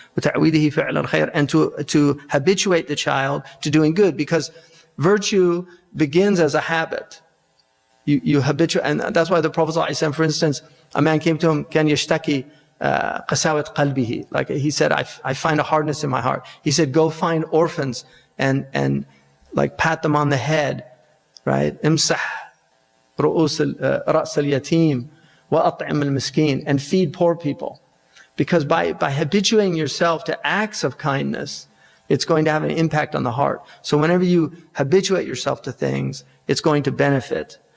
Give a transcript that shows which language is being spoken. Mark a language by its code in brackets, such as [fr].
[ar] وَتَعْوِيدِهِ فِعْلَ الْخَيْرِ, [en] and to habituate the child to doing good, because virtue begins as a habit. You habituate, and that's why the Prophet ﷺ, for instance, a man came to him, [ar] كَانْ يَشْتَكِي قَسَاوَةَ قَلْبِهِ, [en] like he said, I find a hardness in my heart. He said, go find orphans and like pat them on the head, right? [ar] امسح رأس اليتيم وأطعم المسكين, [en] and feed poor people. Because by habituating yourself to acts of kindness, it's going to have an impact on the heart. So whenever you habituate yourself to things, it's going to benefit.